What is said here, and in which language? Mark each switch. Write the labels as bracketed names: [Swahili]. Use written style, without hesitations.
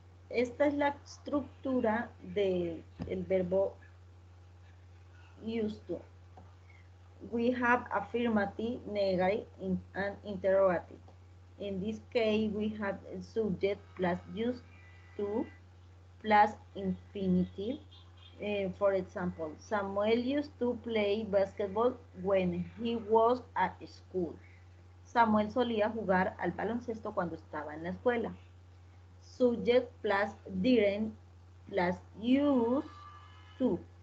[Spanish] Esta es la estructura del verbo used to. [English] We have affirmative, negative, and interrogative. In this case, we have subject plus used to plus infinitive. For example, Samuel used to play basketball when he was at school. [Spanish] Samuel solía jugar al baloncesto cuando estaba en la escuela. [English] Subject plus didn't plus used to.